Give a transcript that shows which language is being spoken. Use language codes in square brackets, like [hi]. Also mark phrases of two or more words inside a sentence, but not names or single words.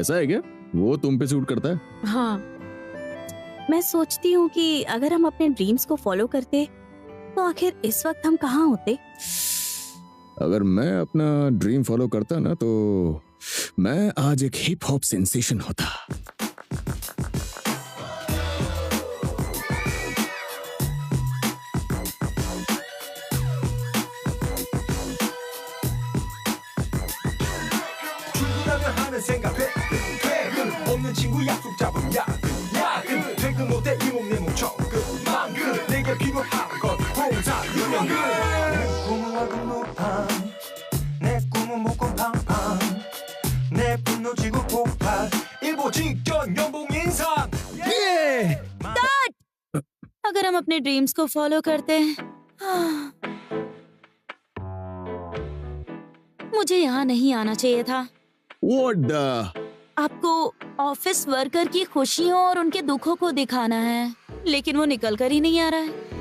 [hi] ऐसा है क्या? वो तुम पे सूट करता है? हाँ, मैं सोचती हूँ कि अगर हम अपने ड्रीम्स को फॉलो करते तो आखिर इस वक्त हम कहाँ होते? अगर मैं अपना ड्रीम फॉलो करता ना तो मैं आज एक हिप हॉप सेंसेशन होता। [ko] 하는 생각 퇴근 없는 친구 약속 잡은 야근 퇴근 못해 이 몸 내 몸 적금만큼 내게 필요한 건 공사 유명근 내 꿈은 월급 높아 내 꿈은 목건 팡팡 내 분노 지구 폭발 일보 직전 연봉 인상 [hi] अगर हम अपने ड्रीम्स को फॉलो करते मुझे यहाँ नहीं आना चाहिए था। [en] What the? [hi] आपको ऑफिस वर्कर की खुशियों और उनके दुखों को दिखाना है, लेकिन वो निकल कर ही नहीं आ रहा है।